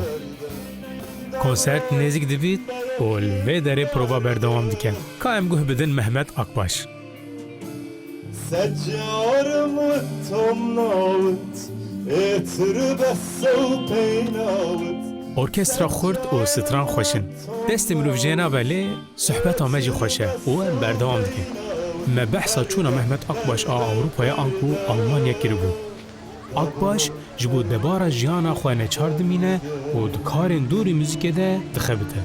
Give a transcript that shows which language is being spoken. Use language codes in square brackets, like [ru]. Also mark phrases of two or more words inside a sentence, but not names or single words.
[ku] Konsert nêzik dibît û li vê derê prova berdewam dikin. Ka em guh bidin Mehmet Akbaş. [ckb] سجارم و تم ناوت اتر بسو پیناوت [ku] Orkestra xurt û stran xweşin. Destê mirovjêna belê sohbeta me jî xweş e û em berdewam dikin. Me behsa çûna Mehmet Akbaş a Ewropaya an ku Almanya kiribû. Akbaş ji bo debara jiyana xwe neçar dimîne û di karên dûrî muzîkê de dixebite.